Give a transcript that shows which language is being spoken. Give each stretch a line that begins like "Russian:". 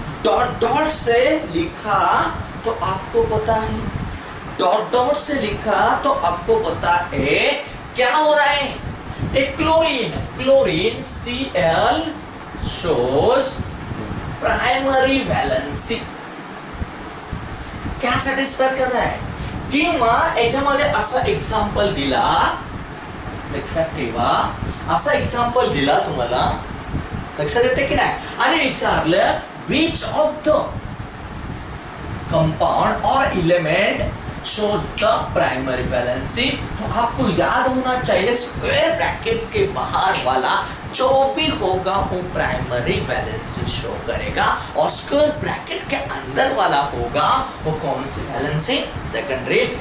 Hindi: Dot dot से लिखा तो आपको पता है, डॉट डॉट से लिखा तो आपको पता है क्या हो रहा है?
English: एक chlorine, chlorine Cl shows primary valency.
Hindi: क्या सेटिस्फाई कर रहा है?
Marathi: किंवा याच्यामध्ये असा एक्झाम्पल दिला, लक्षात ठेवा, असा एक्झाम्पल दिला तुम्हाला, लक्षात येते की नाही? आणि विचारलं
English: which of the compound or element shows the primary valency,
Hindi: तो आपको याद होना चाहिए स्क्वायर ब्रैकेट के बाहर वाला जो भी होगा वो प्राइमरी वैलेंसी शो करेगा, और स्क्वायर ब्रैकेट के अंदर वाला होगा वो कौन सी वैलेंसी? सेकेंडरी।